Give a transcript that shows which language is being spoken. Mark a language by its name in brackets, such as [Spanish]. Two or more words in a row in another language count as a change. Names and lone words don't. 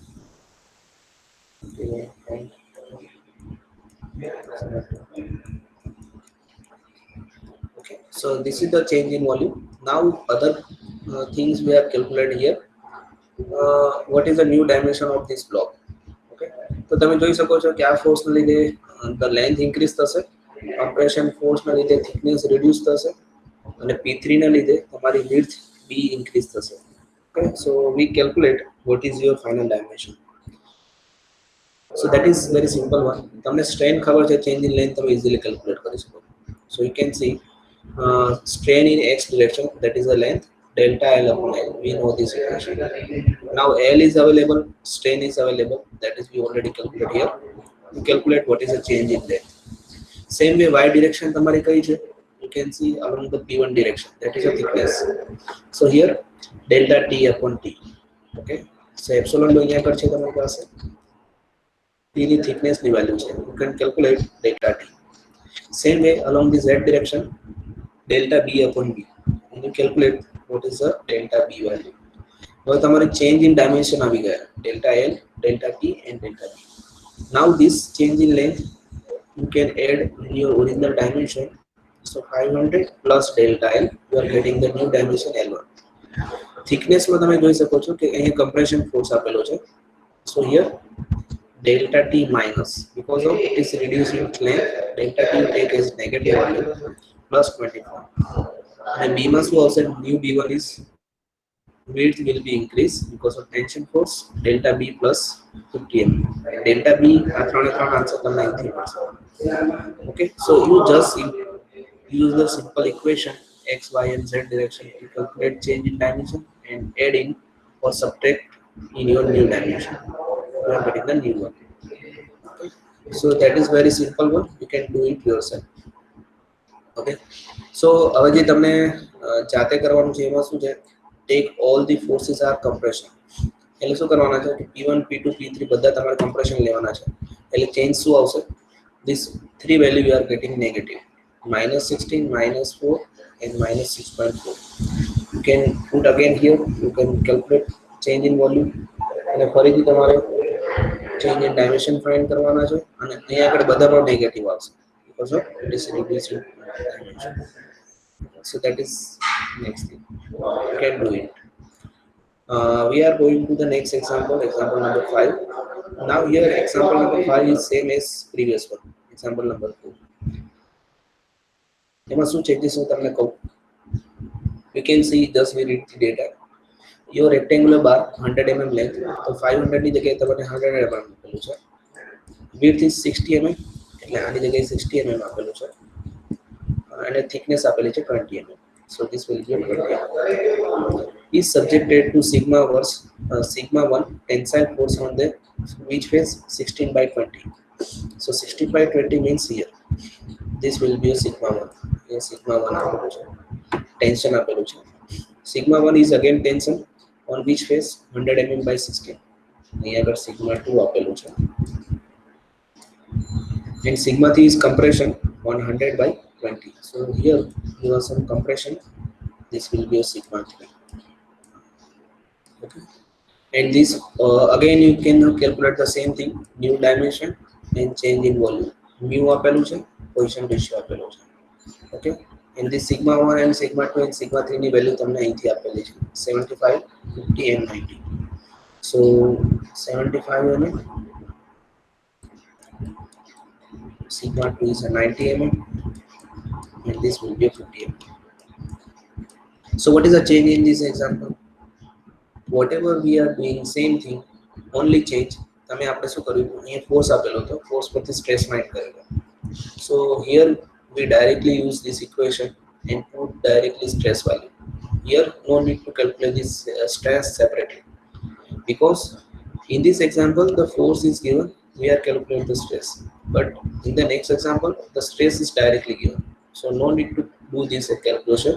[English] Okay, and okay, so this is the change in volume. Now other things we have calculated here. What is the new dimension of this block? [Gujarati] Okay, તો તમે જોઈ શકો છો કે આ ફોર્સ ના લીધે [English] the length increase [Gujarati] થશે, [English] compression force [Gujarati] ના લીધે [English] thickness reduce [Gujarati] થશે અને P3 ના લીધે તમારી [English] width B increase [Gujarati] થશે. [English] Okay, so we calculate what is your final dimension. So that is very simple one. [Gujarati] તમને strain ખબર છે, [English] change in length તમે easily calculate [Gujarati] કરી શકો. [English] So you can see strain in x direction, that is the length, delta L upon L. We know this equation. Now L is available, strain is available, that is we already calculate here. We calculate what is the change in length. Same way y direction [Gujarati] તમારી કઈ છે? [English] You can see along the P1 direction, that is a thickness. So here delta T upon T. Okay, so epsilon [Gujarati] નો અહીંયા કર છે તમારી પાસે. T ની thickness ની value છે. [English] You can calculate delta T. Same way along the z direction, delta B upon B. And you calculate what is the delta B value. Now તમારી change in dimension [Gujarati] આવી ગયા, [English] delta L, delta T and delta B. Now this change in length you can add in your original dimension. So 500 plus delta L, you are getting the new dimension L1. [Gujarati] Thickness માં તમે જોઈ શકો છો કે અહીં [English] compression force [Gujarati] આપેલો છે. [English] So here delta T minus, because of it is reducing length, delta T take as negative value plus 24. And B must be also new B1 is width will be increased because of tension force, delta B plus 50 mm. Delta B answer 93%. Okay, so you just use the simple equation x, y and z direction to calculate change in dimension and add in or subtract in your new dimension. You are getting the new one. Okay. So that is very simple one. You can do it yourself. Okay. So [Gujarati] હવે જે તમને જાતે કરવાનું છે એમાં શું છે? [English] Take all the forces are compression. [Gujarati] એટલે શું કરવાના છે કે [English] P1, P2, P3 [Gujarati] બધા તમારે compression લેવાના છે. એટલે change શું આવશે? [English] This three value you are getting negative. -16, -4 and -6.4. You can put again here. You can calculate change in volume. [Gujarati] અને ફરીથી તમારે [English] change in dimension find [Gujarati] કરવાના છે અને અહીંયા આગળ બધા પણ નેગેટિવ આવશે [English] because of it is reducing dimension. So that is next thing. You can do it. We are going to the next example, example number 5. Now here example number 5 is same as previous one, example number 4. [Gujarati] એમાં શું changes હું તમને કહું. [English] You can see, just we read the data. Your rectangular bar 100 mm length, [Gujarati] તો 500 ની જગ્યાએ તમને 100 mm આપેલું છે. [English] Width is 60 mm, [Gujarati] એટલે આની જગ્યાએ 60 mm આપેલું છે. [English] And a thickness [Gujarati] આપેલી છે [English] 20 mm. So this will give 20 mm. Is subjected to sigma 1 tensile force on the which face 16 by 20. So 16 by 20 means here. This will be a sigma 1. Here sigma 1 [Gujarati] આપેલું છે. Tension આપેલું છે. [English] Sigma 1 is again tension on which face 100 mm by 16. [Gujarati] અહીંયા આગળ sigma 2 આપેલું છે. [English] and sigma t is compression 100 by 20. So here you have some compression, this will be a sigma 3. Okay, and this again you can calculate the same thing, new dimension and change in volume. [Gujarati] Mu આપેલું છે, [English] position ratio [Gujarati] આપેલો છે. [English] Okay, and this sigma 1 and sigma 2 and sigma 3 [Gujarati] ની વેલ્યુ તમને અહીંથી આપેલી છે [English] 75, 50 and 90. So 75 mm, sigma 2 is a 90 mm, and this will be a 50 mm. So what is the change in this example? Whatever we are doing same thing, only change [Gujarati] તમે આપણે શું કર્યું, અહીંયા ફોર્સ આપેલો હતો, ફોર્સ પરથી સ્ટ્રેસ માઇન્ડ કરેલો. [English] So here we directly use this equation and put directly stress value. Here no need to calculate this stress separately, because in this example the force is given, we are calculating the stress, but in the next example the stress is directly given, so no need to do this calculation.